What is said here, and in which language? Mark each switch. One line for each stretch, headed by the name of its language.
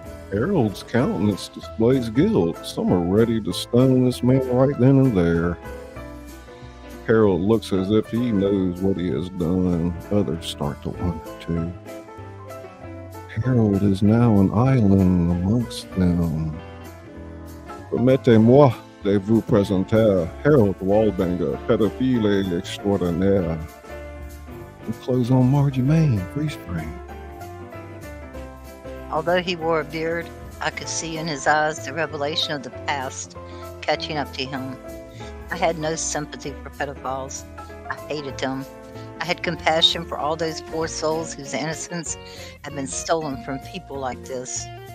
English: Harold's countenance displays guilt. Some are ready to stone this man right then and there. Harold looks as if he knows what he has done. Others start to wonder too. Harold is now an island amongst them.
French: Permettez-moi de vous présenter Harold Wallbanger, pédophile extraordinaire.
English: We close on Margie Main, freeze frame. Although he wore a beard, I could see in his eyes the revelation of the past catching up to him. I had no sympathy for pedophiles. I hated them. I had compassion for all those poor souls whose innocence had been stolen from people like this.